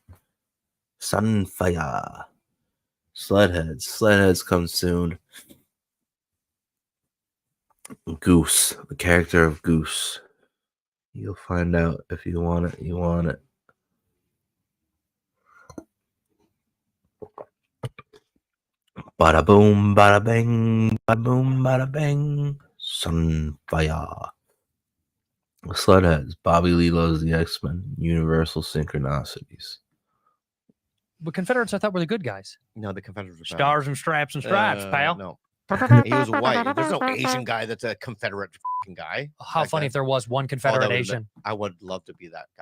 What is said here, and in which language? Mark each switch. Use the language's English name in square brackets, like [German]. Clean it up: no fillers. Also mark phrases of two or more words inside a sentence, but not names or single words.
[English] Sunfire. SLED HEADZ. SLED HEADZ comes soon. Goose. The character of Goose. You'll find out if you want it. You want it. Bada boom, bada bang, bada boom, bada bang. Sunfire. SLED HEADZ. Bobby Lee loves the X-Men. Universal synchronicities. But Confederates, I thought, were the good guys. No, the Confederates are bad. Stars and stripes and stripes, pal. No. He was white. There's no Asian guy that's a Confederate fucking guy. How funny if there was one Confederate Asian. I would love to be that guy.